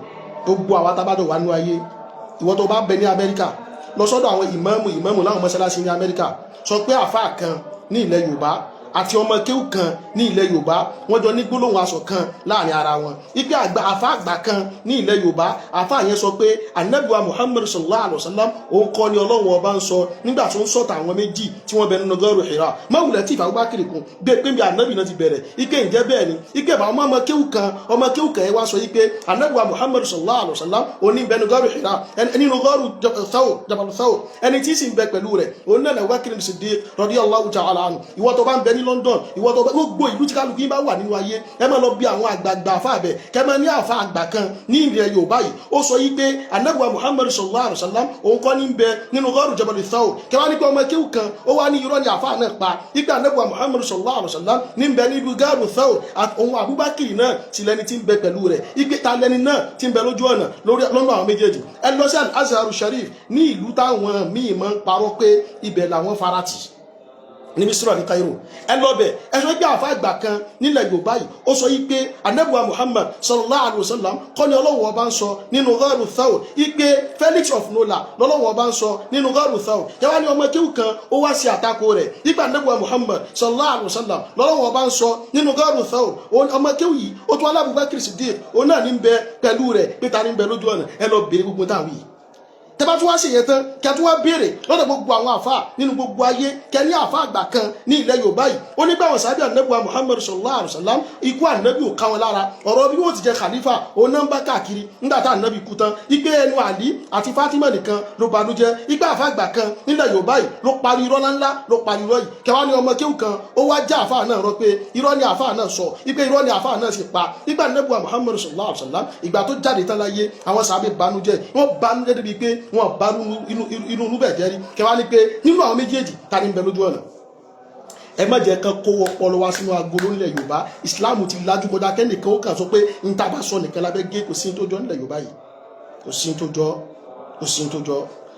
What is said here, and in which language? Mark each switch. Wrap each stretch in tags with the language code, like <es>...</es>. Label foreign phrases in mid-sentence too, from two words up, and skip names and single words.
<yo>Gbogbo àwa tá bá dọ̀ wà nínú ayé, ìwọ tó bá bẹ ní Amẹ́ríkà, lọ sọ́dọ̀ àwọn ìmáàmù láwọn mọ́sálásí ní Amẹ́ríkà, sọ pé àfáà kan ní ilẹ̀ Yorùbá àti ọmọ kéwù kan ní ilẹ̀ Yorùbá wọ́n jọ ní gbólóhùn aṣọ kan láàrin ara wọn. Ipe àfáà àgbà kan ní ilẹ̀ Yorùbá, àfáà yẹn sọ pé Ànábì wa Muhammad</yo> <ar>صلى الله عليه وسلم</ar> <yo>òun kọ́ ni Ọlọ́run ọba ń sọ nígbà tó ń sọ̀tà àwọn méjì tí wọ́n bẹ nínú gọ́ọ̀rù Hira. Mọ́wùlẹ̀ tí Abubakar kún gbé pé bí Ànábì náà ti bẹ̀rẹ̀, ike ǹjẹ́ bẹ́ẹ̀ ni, ike bá ọmọ kéwù kan yẹn wá sọ yí pé Ànábì wa Muhammad</yo> <ar>صلى الله عليه وسلم</ar> <yo>òní bẹ nínú gọ́ọ̀rù Hira, nínú gọ́ọ̀rù Jabal Thawr, ẹni tí sì ń bẹ pẹ̀lú rẹ̀ òun náà Abubakar Siddiq</yo> <ar>رضي الله تعالى عنه.</ar> <yo>Ìwọ tó bá ń bẹ ní London, ìwọ tó bá gbogbo ìlú tí kálukú yín bá wà nínú ayé, ẹ máa lọ bí àwọn àgbààgbà àfáà bẹ̀, kẹ máa ní àfáà àgbà kan ní ilẹ̀ Yorùbá yìí ó sọ yí pé Ànábì wa Muhammad</yo> <ar>صلى الله عليه وسلم</ar> <yo>òun kọ́ ní ń bẹ nínú gọ́ọ̀rù Jabal Thawr, kẹ wá ní pé ọmọ kéwù kan ó wá ní irọ́ ní àfáà náà pa ipe Ànábì wa Muhammad</yo> <ar>صلى الله عليه وسلم</ar> <yo>ní ń bẹ níbi gọ́ọ̀rù Thawr, òun Abubakar náà sì lẹni tí ń bẹ pẹ̀lú rẹ̀, ipe ta lẹni náà tí ń bẹ lójú ọ̀nà lọ́nà àwọn méjèèjì. Ẹ lọ sí Al-Azhar Sharif ní ìlú táwọn míì máa ń parọ́ pé ibẹ̀ làwọn farati ní Misra ní Cairo, ẹ lọ bẹ̀ ẹ sọ pé àfáà àgbà kan nílẹ̀ Yorùbá yìí ó sọ yí pé Ànábì wa Muhammad</yo> <ar>صلى الله عليه وسلم</ar> <yo>kọ́ ni Ọlọ́run ọba ń sọ nínú gọ́ọ̀rù Thawr, ipe Felix of Nola lọ́lọ́run ọba ń sọ nínú gọ́ọ̀rù Thawr. Yẹ́wá ní ọmọ kéwù kan ó wá sí àtakò rẹ̀, ipe Ànábì wa Muhammad</yo> <ar>صلى الله عليه وسلم</ar> <yo>lọ́lọ́run ọba ń sọ nínú gọ́ọ̀rù Thawr. Ọmọ kéwù yìí ó tún Abubakar Siddiq òun náà ní ń bẹ pẹ̀lú rẹ̀, pé ta ní ń bẹ lójú ọ̀nà, ẹ lọ bèèrè gbogbo táwọn yìí. Tẹ́bá tún wá sí yẹn tán kí a tún wá béèrè lọ́dọ̀ gbogbo àwọn àfáà nínú gbogbo ayé, kẹ ní àfáà àgbà kan ní ilẹ̀ Yorùbá yìí ó nígbà wọn sábẹ́ Ànábì wa Muhammad</yo> <ar>صلى الله عليه وسلم</ar> <yo>ikú Ànábì ò ká wọn lára, ọ̀rọ̀ bí wọ́n ti jẹ khalifa òun náà ń bá káàkiri nígbà tá Ànábì kú tán, ipe ẹnu Àlí àti Fátímà nìkan ló banújẹ́, ipe àfáà àgbà kan nílẹ̀ Yorùbá yìí ló parí irọ́ ńláńlá ló parí irọ́ yìí. Kẹwàá ní ọmọ kéwù kan ó wá já àfáà náà rọ pé irọ́ ni àfáà náà sọ, ipe irọ́ ni àfáà náà sì pa. Ìgbà Ànábì wa Muhammad</yo> <ar>صلى الله عليه وسلم</ar> <yo>ìgbà tó jáde tán láyé, àwọn sàbẹ̀ banújẹ́, wọ́n banújẹ́ débi pé wọ́n banú inú bẹ̀ jẹ́rí. Kẹwàá ní pé nínú àwọn méjèèjì ta ní ń bẹ lójú ọ̀nà. Ẹ má jẹ́ kan kó ọpọlọ wá sínú agolo nílẹ̀ Yorùbá. Ìsìláàmù ti lajú kọjá kẹ́nìkan ó kàn sọ pé ń tá bá sọ nìkan lábẹ́ gé, kò sí tó jọ nílẹ̀ Yorùbá yìí, kò sí tó jọ.</yo>